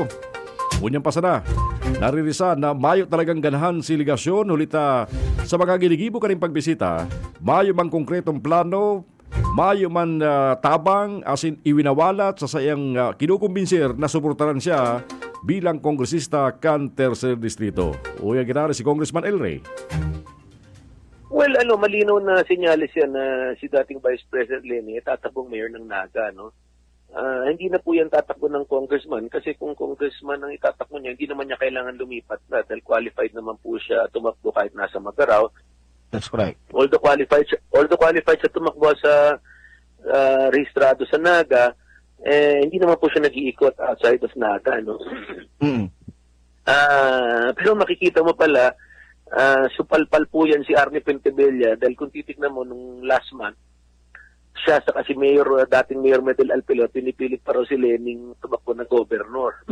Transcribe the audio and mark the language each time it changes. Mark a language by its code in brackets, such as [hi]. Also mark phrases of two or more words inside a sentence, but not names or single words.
[bik] Unyang pasada, naririsa na mayo talagang ganahan si Ligasyon hulita sa mga ginigibo kaning pagbisita, mayo mang konkretong plano, mayo man tabang asin iwinawalat sa sayang kinukumbinsir na suportaran siya bilang kongresista kan Tercer Distrito. Uya ginari si Congressman El Rey. [tl] Well, malinaw na senyales yan na si dating Vice President Leni tatakbong mayor ng Naga, no? Hindi na po yan tatakbo ng congressman kasi kung congressman ang itatakbo niya, hindi naman niya kailangan lumipat na dahil qualified naman po siya tumakbo kahit nasa Magaraw. [en] That's correct. [tl] Although qualified siya tumakbo sa rehistrado sa Naga, hindi naman po siya nag-iikot [en] outside of [tl] Naga, no? Pero makikita mo pala, supalpal po yan si Arnie Pentebella dahil kung titignan mo nung last month, siya sa kasi dating Mayor Medel Alpilot, pinipilit pa raw si Lening tumakbo na gobernador.